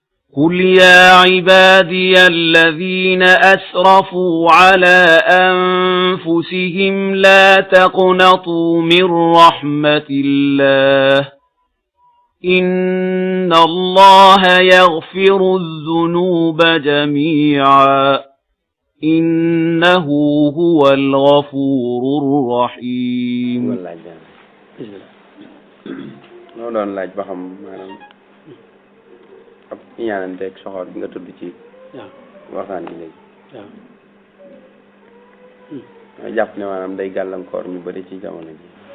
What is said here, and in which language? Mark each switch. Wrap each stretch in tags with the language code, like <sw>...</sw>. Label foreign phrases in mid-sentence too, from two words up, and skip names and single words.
<ar>قل يا عبادي الذين أسرفوا على أنفسهم لا تقنطوا من رحمة الله إن الله يغفر الذنوب جميعا إنه هو الغفور الرحيم</ar> <wo>doon laaj ba xam maanaam ab ñaananteeg soxor bi nga tudd ci waxtaan bi léegi ma jàpp ne maanaam day gàllankoor ñu bëri ci jamono ji</wo>